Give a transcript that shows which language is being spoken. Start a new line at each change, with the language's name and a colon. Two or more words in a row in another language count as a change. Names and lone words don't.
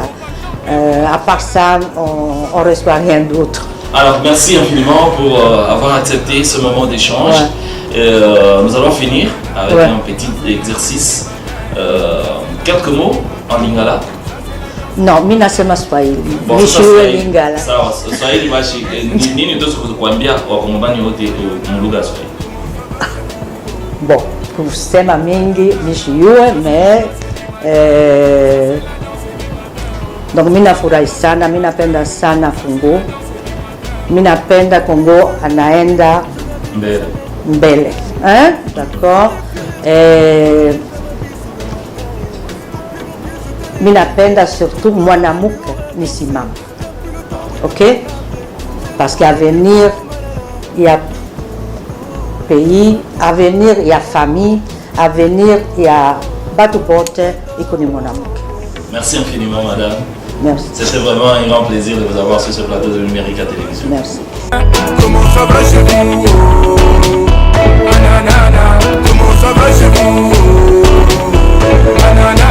French: À part ça, on ne reçoit rien d'autre. Alors, merci infiniment pour avoir accepté ce moment d'échange. Ouais. Nous allons finir avec Ouais. un petit exercice. Quelques mots en lingala.
Swahili: No, mi nasema Swahili. Bon, sasa Nishiwe Swahili. Lingala. Sawa, Swahili basi nini ndio kuambia wakongomani wote mlugha ya Swahili? Bon, kusema mingi nishiwe me donc mi nafurahi sana, mi napenda sana Kongo. Mi napenda Kongo anaenda Mbele. mbele.
French: Hein? D'accord?
Swahili: Mi napenda surtout mwanamke nisimama.
French: Ok? Parce qu'avenir il y a pays, avenir il y a famille, avenir il y a
Swahili: batu pote iko ni mwanamke.
French: Merci infiniment, madame. Merci. C'était vraiment un grand plaisir de vous avoir sur ce plateau de Numérica Télévision. Merci. Comment ça va chez vous? Nanana, comment ça va chez vous? Nanana.